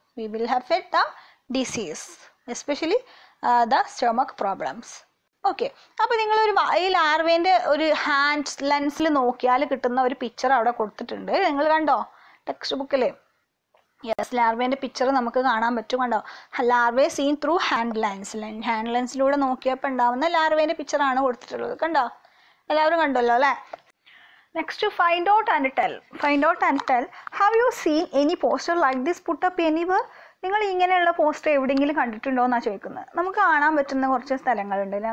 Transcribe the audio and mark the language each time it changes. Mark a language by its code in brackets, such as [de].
[en] we will have the disease, especially the stomach problems. [ml] Okay, അപ്പോൾ നിങ്ങളൊരു ഈ ലാർവേൻ്റെ ഒരു ഹാൻഡ് ലെൻസിൽ നോക്കിയാൽ കിട്ടുന്ന ഒരു പിക്ചർ അവിടെ കൊടുത്തിട്ടുണ്ട്. നിങ്ങൾ കണ്ടോ ടെക്സ്റ്റ് ബുക്കിൽ? യെസ്, ലാർവേൻ്റെ പിക്ചർ നമുക്ക് കാണാൻ പറ്റും. കണ്ടോ? [en] Larvae seen through hand lens. [ml] Hand ലെൻസിലൂടെ നോക്കിയപ്പോൾ ഉണ്ടാവുന്ന ലാർവേൻ്റെ പിക്ചറാണ് കൊടുത്തിട്ടുള്ളത്. കണ്ടോ? എല്ലാവരും കണ്ടല്ലോ അല്ലേ? [en] Next, to find out and tell. Find out and tell. Have you seen any poster like this put up anywhere? [ml] നിങ്ങൾ ഇങ്ങനെയുള്ള പോസ്റ്റർ എവിടെയെങ്കിലും കണ്ടിട്ടുണ്ടോ എന്നാണ് ചോദിക്കുന്നത്. നമുക്ക് കാണാൻ പറ്റുന്ന കുറച്ച് സ്ഥലങ്ങളുണ്ട് അല്ലേ?